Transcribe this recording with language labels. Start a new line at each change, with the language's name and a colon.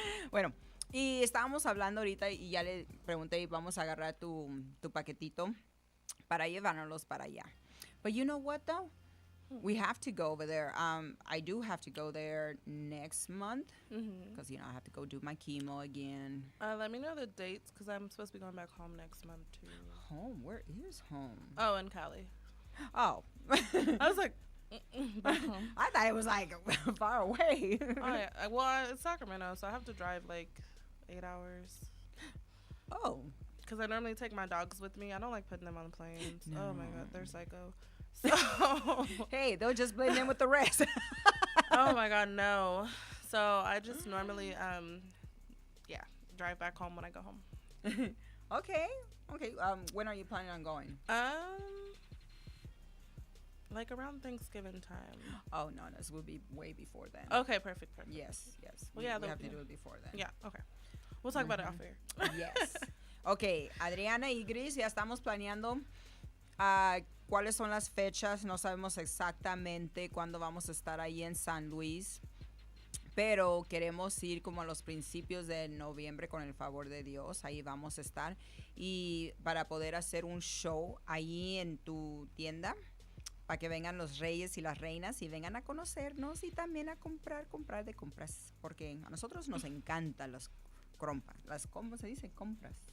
Spanish: Bueno, y estábamos hablando ahorita y ya le pregunté, vamos a agarrar tu paquetito para llevárnoslos para allá.
English: But you know what, though? We have to go over there. I do have to go there next month because, I have to go do my chemo again. let me know the dates, because I'm supposed to be going back home next month, too. Home? Where is home? Oh, in Cali. Oh. I was like, back home. I thought it was like far away. Oh, yeah. Well, it's Sacramento, so I have to drive like 8 hours. Oh. Because I normally take my dogs with me. I don't like putting them on planes. No. Oh, my God. They're psycho. So. Hey, they'll just blend in with the rest. Oh, my God, no. So I just normally, drive back home when I go home. Okay. When are you planning on going? Like around Thanksgiving time. Oh, no, this will be way before then. Okay, perfect. Yes. Well, yeah, we have to do it before then. Yeah, okay. We'll talk about it off air. Yes.
Spanish: Ok, Adriana y Gris, ya estamos planeando cuáles son las fechas. No sabemos exactamente cuándo vamos a estar ahí en San Luis, pero queremos ir como a los principios de noviembre con el favor de Dios. Ahí vamos a estar y para poder hacer un show ahí en tu tienda, para que vengan los reyes y las reinas y vengan a conocernos y también a comprar de compras, porque a nosotros nos encantan ¿cómo se dice? Compras.